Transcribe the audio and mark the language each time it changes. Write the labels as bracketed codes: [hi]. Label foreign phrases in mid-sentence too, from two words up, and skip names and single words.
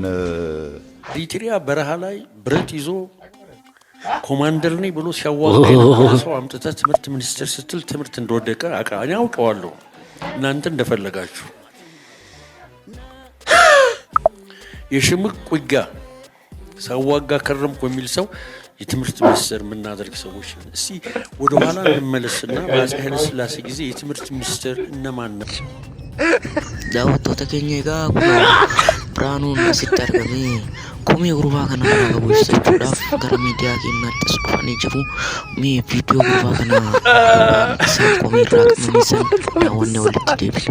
[am] ኢትዮጵያ በረሃ ላይ ብረት ይዞ ኮማንደር ነኝ ብሎ ሲያዋጋ የነበረ ሰው አምጥተህ ትምህርት ሚኒስቴር ስትል ትምህርት እንደወደቀ እኔ አውቀዋለሁ። እናንተ እንደፈለጋችሁ የሽምቅ ውጊያ ሳዋጋ ከረምኩ የሚል ሰው የትምህርት ሚኒስቴር የምናደርግ ሰዎች እስቲ ወደ ኋላ እንመለስና በአፄ ኃይለ ሥላሴ ጊዜ የትምህርት ሚኒስቴር እነማን ነበር? [om] daawwattoota keenya egaa Biraanuun asitti argamee komee gurbaa kana qabuudhaaf gara miidiyaa keenyaattis dhufanii jiru. Mee viidiyoo gurbaa kana isaan komee irraa qabamaniisan daawwannee walitti deebina.